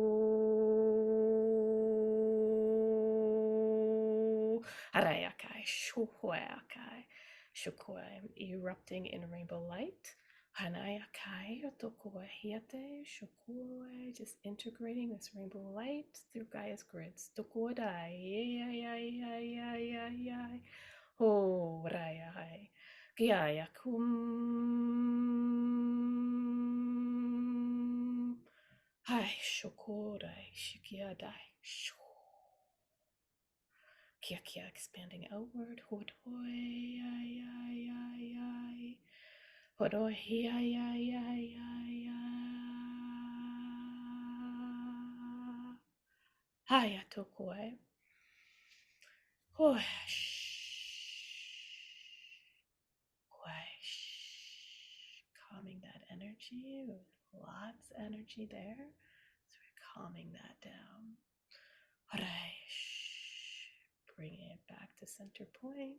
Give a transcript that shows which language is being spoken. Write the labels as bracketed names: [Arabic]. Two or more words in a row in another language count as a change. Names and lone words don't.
[English] Arayakai, Shuhuakai, Shukoi, erupting in rainbow light. Hanayakai, Tokuahiate, Shukoi, just integrating this rainbow light through Gaia's grids. Tokuadai, Oh, Rayai, Gaia kum. Hai, Shukorai, Shikiadai, Shu. Kia expanding outward. Hodoi ai ai ai ai. Hodoi ai ai ai ai ai. Haya tokoi. Calming that energy. Lots of energy there. So we're calming that down. Bringing it back to center point.